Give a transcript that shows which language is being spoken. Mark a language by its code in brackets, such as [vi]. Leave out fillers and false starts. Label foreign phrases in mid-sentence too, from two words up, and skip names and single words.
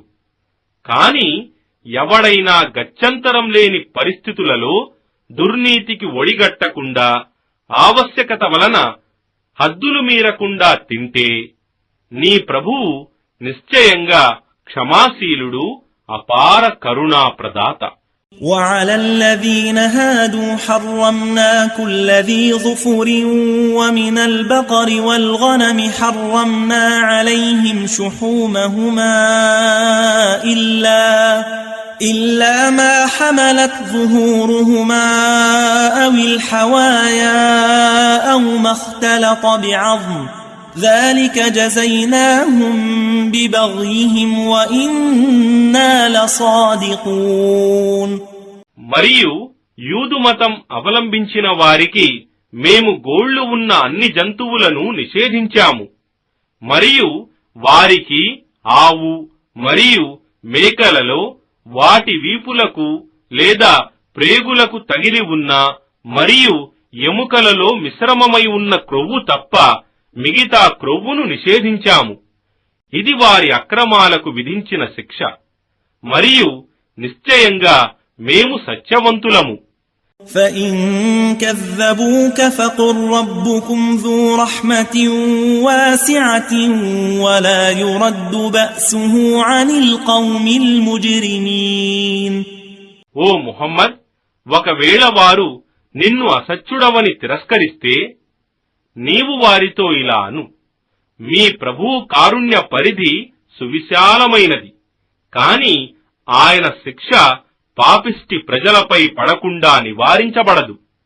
[te] కాని ఎవడైనా గత్యంతరం లేని పరిస్థితులలో దుర్నీతికి ఒడిగట్టకుండా ఆవశ్యకత వలన హద్దులు మీరకుండా తింటే నీ ప్రభువు నిశ్చయంగా క్షమాశీలుడు, అపార కరుణాప్రదాత. [ar] وعلى الذين هادوا حرمنا كل ذي ظفر ومن البقر والغنم حرمنا عليهم شحومهما إلا ما حملت ظهورهما أو الحوايا أو ما اختلط بعظم ذلك جزيناهم ببغيهم وإنا لصادقون. [te] మరియు యూదు మతం అవలంబించిన వారికి మేము గోళ్లు ఉన్న అన్ని జంతువులను నిషేధించాము. మరియు వారికి ఆవు మరియు మేకలలో వాటి వీపులకు లేదా ప్రేగులకు తగిలి ఉన్న మరియు ఎముకలలో మిశ్రమమై ఉన్న క్రొవ్వు తప్ప మిగతా క్రొవ్వును నిషేధించాము. ఇది వారి అక్రమాలకు విధించిన శిక్ష. మరియు నిశ్చయంగా మేము సత్యవంతులము. [ar] فَإِن كَذَّبُوكَ فَقُل رَّبُّكُمْ ذُو رَحْمَةٍ وَاسِعَةٍ وَلَا يُرَدُّ بَأْسُهُ عَنِ الْقَوْمِ الْمُجْرِمِينَ. [te] ఓ ముహమ్మద్, ఒకవేళ వారు నిన్ను అసత్యుడవని తిరస్కరిస్తే నీవు వారితో ఇలా అను, మీ ప్రభువు కారుణ్య పరిధి సువిశాలమైనది, కాని ఆయన శిక్ష పాపిష్టి ప్రజలపై పడకుండా నివారించబడదు.